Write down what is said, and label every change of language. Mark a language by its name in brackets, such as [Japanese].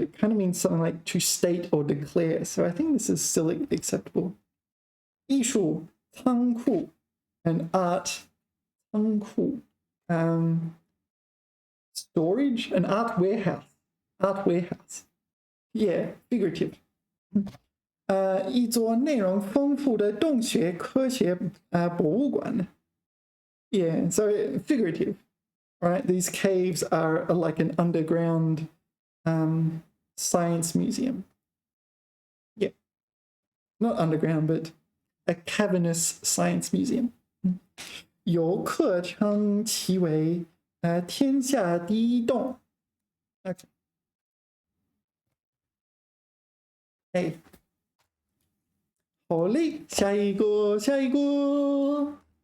[English] It kind of means something like to state or declare. So I think this is still acceptable. 艺术仓库 and art 仓库 storage and art warehouse. Yeah, figurative. [Chinese] 一座内容丰富的洞穴科学博物馆 [English] Yeah, so figurative. Right, these caves are like an underground science museum. Yeah, not underground, but a cavernous science museum. [Chinese] 游客称其为天下第一洞. [English] Okay. [Chinese] Hey. 好嘞，下一个。